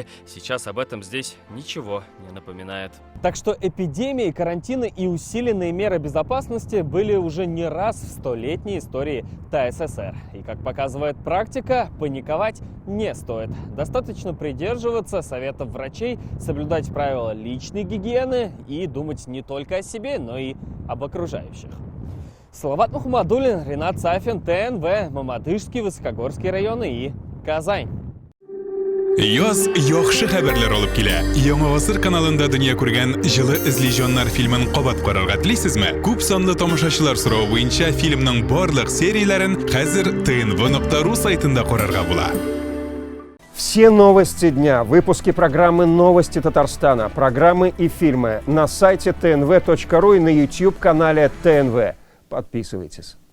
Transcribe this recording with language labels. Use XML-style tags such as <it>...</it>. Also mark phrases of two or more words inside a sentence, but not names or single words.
<ru>Сейчас об этом здесь ничего не напоминает. Так что эпидемии, карантины и усиленные меры безопасности были уже не раз в 100-летней истории ТССР. И, как показывает практика, паниковать не стоит. Достаточно придерживаться советов врачей, соблюдать правила личной гигиены и думать не только о себе, но и об окружающих. Салават Мухаммадуллин, Ренат Сафин, ТНВ, Мамадышский, Высокогорский районы и Казань.</ru> <tt>Яз яхшы хәбәрләр алып килә. Яңа гасыр каналында дөнья күргән җылы эзле фильмын кабат карарга телисезме? Күп санлы тамашачылар соравы буенча фильмның барлык серияләрен хәзер tnv.ru сайтында карарга була.</tt> <ru>Все новости дня, выпуски программы «Новости Татарстана», программы и фильмы на сайте tnv.ru и на YouTube-канале ТНВ. Подписывайтесь.</ru>